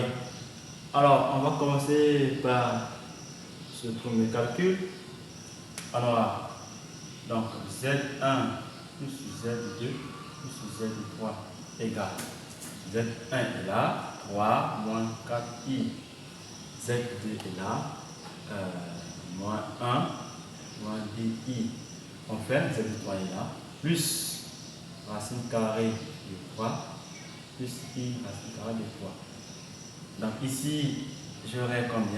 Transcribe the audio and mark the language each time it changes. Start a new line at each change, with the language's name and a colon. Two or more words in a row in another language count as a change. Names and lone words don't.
French: Alors, on va commencer par ce premier calcul. Alors, donc Z1 plus Z2 plus Z3 égale Z1 est là, 3 moins 4i. Z2 est là, moins 1 moins 2i. Enfin, Z3 est là, plus racine carrée de 3 plus i racine carrée de 3. Donc ici, j'aurai combien?